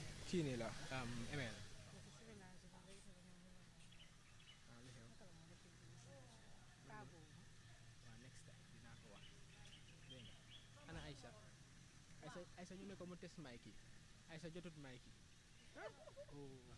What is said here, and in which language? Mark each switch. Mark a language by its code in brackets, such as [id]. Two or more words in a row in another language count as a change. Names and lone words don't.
[wo] kii nii la email waaw next time dinaa ko wax dégg nga ana Aïssa ñu ne ko mu test mic yi Aïssa jotut mic yi oh.